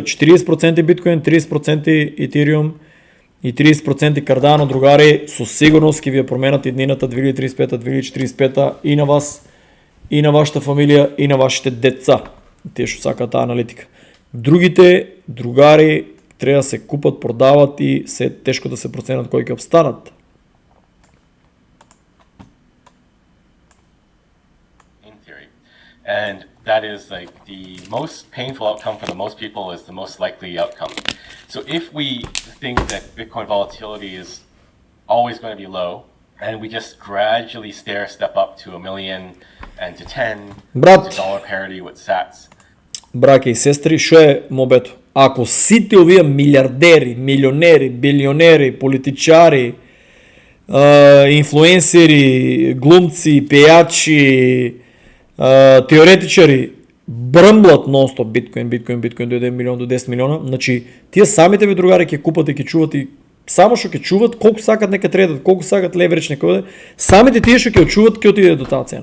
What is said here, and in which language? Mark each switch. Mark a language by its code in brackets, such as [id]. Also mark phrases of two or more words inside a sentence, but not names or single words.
[mk] 40% биткоин, 30% етериум и 30% кардано, другари, со сигурност ќе ви ја променат иднината 2035, 2045 и на вас, и на вашата фамилија, и на вашите деца. Тие што сакаат таа аналитика. Другите, другари, треба да се купат, продават и се тешко да се проценат кои ќе обстанат. [en] And that is like the most painful outcome for the most people is the most likely outcome. So if we think that Bitcoin volatility is always going to be low, and we just gradually step up to $1 million and to 10, [mk] Брат, [en] to dollar parity with sats. [mk] Браке и сестри, што е мобето? Ако сите овие милиардери, милионери, билионери, политичари, инфлуенсери, глумци, пејачи, теоретичари брмблат нон-стоп биткоин до 1 милион, до 10 милиона, значи тие самите ви другари ќе купат и ќе чуват и само што ќе чуват, колку сакат нека тредат, колку сакат леверидж некој, самите тие што ќе очуват ќе отиде до таа цена.